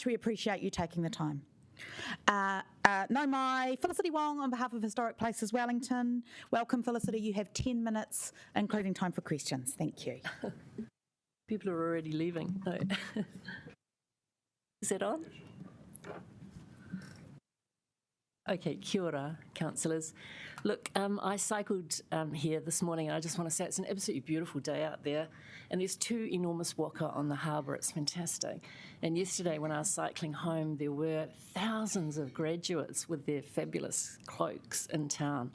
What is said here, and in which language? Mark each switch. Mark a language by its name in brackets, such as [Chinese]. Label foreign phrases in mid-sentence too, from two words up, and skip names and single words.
[English] We appreciate you taking the time. [Māori] No mai, [English] Felicity Wong on behalf of Historic Places Wellington. Welcome, Felicity. You have 10 minutes, including time for questions. Thank you. People are already leaving. No. Is that on? [Māori] Okay, kia ora, [English] councillors. Look, I cycled here this morning, and I just want to say it's an absolutely beautiful day out there, and there's 2 enormous waka on the harbour. It's fantastic. And yesterday when I was cycling home, there were thousands of graduates with their fabulous cloaks in town.